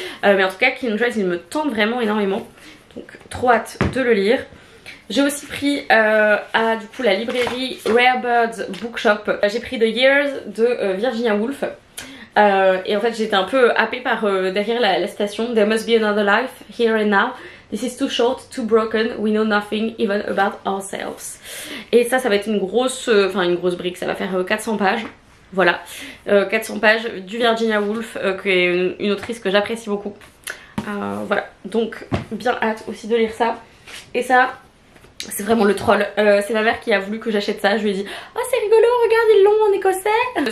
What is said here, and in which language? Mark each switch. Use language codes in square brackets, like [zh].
[fr] Mais en tout cas Kindred il me tente vraiment énormément, donc trop hâte de le lire. J'ai aussi pris à du coup la librairie Rare Birds Bookshop, j'ai pris The Years de Virginia Woolf. Et en fait j'étais un peu happée par derrière la citation [en] There must be another life here and now. This is too short, too broken, we know nothing even about ourselves. [fr] Et ça va être une grosse brique, ça va faire 400 pages. Voilà, 400 pages du Virginia Woolf, qui est une autrice que j'apprécie beaucoup. Voilà, donc bien hâte aussi de lire ça. Et ça, c'est vraiment le troll. C'est ma mère qui a voulu que j'achète ça. Je lui ai dit oh c'est rigolo, regarde ils l'ont en écossais.